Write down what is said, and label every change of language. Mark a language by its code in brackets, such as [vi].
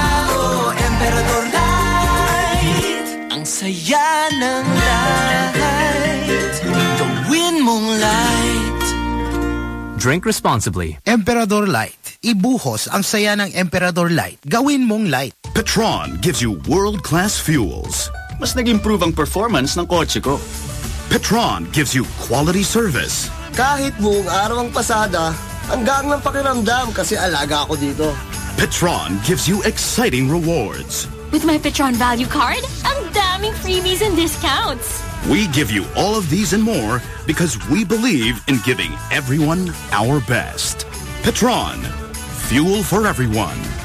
[tl] Oh, Temperature light, saya ng light. Gawin mong light. [en] Drink responsibly. Emperador Light. [tl] Ibuhos ang saya ng Emperador Light. Gawin mong light. [en] Petron gives you world-class fuels. [tl] Mas nag-improve ang performance ng kotse ko. [en] Petron gives you quality service. [tl] Kahit buong araw ang pasada, hanggang ng pakiramdam kasi alaga ako dito. [en] Petron gives you exciting rewards. With my Petron Value Card, [tl] ang daming [en] freebies and discounts. We give you all of these and more because we believe in giving everyone our best. Petron, fuel for everyone.